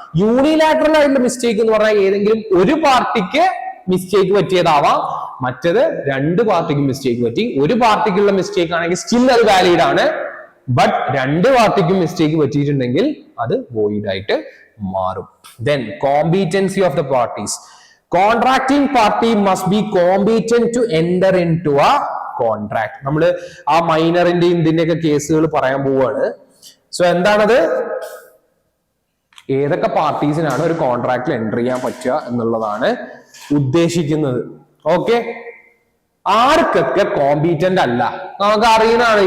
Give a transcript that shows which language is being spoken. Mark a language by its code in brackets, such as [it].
[ml] Unilateral ആയിട്ടുള്ള mistake എന്ന് പറഞ്ഞാൽ ഏതെങ്കിലും ഒരു പാർട്ടിക്ക് മിസ്റ്റേക്ക് പറ്റിയതാവാം, മറ്റത് രണ്ട് പാർട്ടിക്കും മിസ്റ്റേക്ക് പറ്റി. ഒരു പാർട്ടിക്കുള്ള മിസ്റ്റേക്ക് ആണെങ്കിൽ സ്റ്റിൽ അത് വാലിഡ് ആണ്. ബട്ട് രണ്ട് പാർട്ടിക്കും മിസ്റ്റേക്ക് പറ്റിയിട്ടുണ്ടെങ്കിൽ അത് വോയിഡ് ആയിട്ട് മാറും. [en] Then competency of the parties. Contracting party must be competent to enter into a contract. [ml] നമ്മൾ ആ മൈനറിന്റെയും ഇതിന്റെയൊക്കെ കേസുകൾ പറയാൻ പോവാണ്. സോ എന്താണത്? ഏതൊക്കെ പാർട്ടീസിനാണ് ഒരു കോൺട്രാക്റ്റിൽ എൻ്റർ ചെയ്യാൻ പറ്റുക എന്നുള്ളതാണ് ഉദ്ദേശിക്കുന്നത്. ഓക്കെ, ആർക്കൊക്കെ കോമ്പീറ്റന്റ് അല്ല നമുക്ക് അറിയുന്നതാണ്.